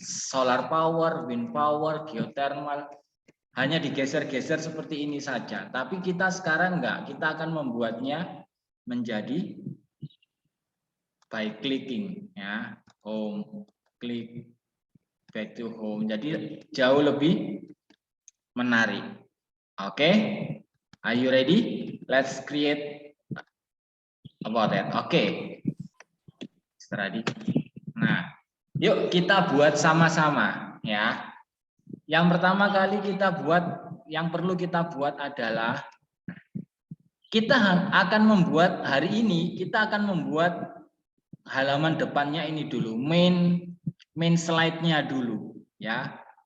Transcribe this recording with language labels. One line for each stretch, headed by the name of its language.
Indonesian: Solar power, wind power, geothermal, hanya digeser-geser seperti ini saja. Tapi kita sekarang enggak, kita akan membuatnya menjadi
English: by clicking,
Indonesian: ya.
English: Home, klik, back to home.
Indonesian: Jadi jauh lebih menarik.
English: Oke, are you ready? Let's create about that. Oke, ready. Nah,
Indonesian: Yuk kita buat sama-sama ya. Yang pertama kali yang perlu kita buat adalah kita akan membuat hari ini kita akan membuat halaman depannya ini dulu, main slide-nya dulu ya.